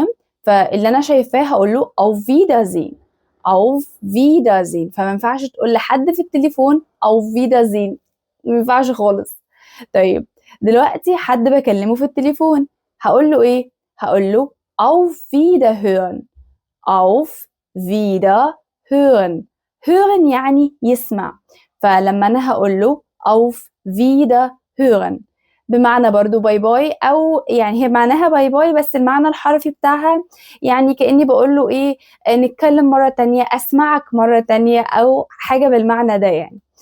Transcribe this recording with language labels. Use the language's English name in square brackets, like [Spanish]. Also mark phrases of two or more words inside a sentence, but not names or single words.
[Arabic] فاللي أنا شايفاه هقول له [German] auf Wiedersehen. auf Wiedersehen. [Arabic] فما ينفعش تقول لحد في التليفون [German] auf Wiedersehen، [Arabic] ما ينفعش خالص. طيب دلوقتي حد بكلمه في التليفون هقول له ايه؟ هقول له [German] auf Wiederhören. auf Wiederhören. [Arabic] hören يعني يسمع، فلما انا هقول له [German] auf Wiederhören [Arabic] بمعنى برضو [English] bye bye, [Arabic] او يعني هي معناها [English] bye bye [Arabic] بس المعنى الحرفي بتاعها يعني كأني بقول له ايه نتكلم مرة تانية، اسمعك مرة تانية، او حاجة بالمعنى ده يعني.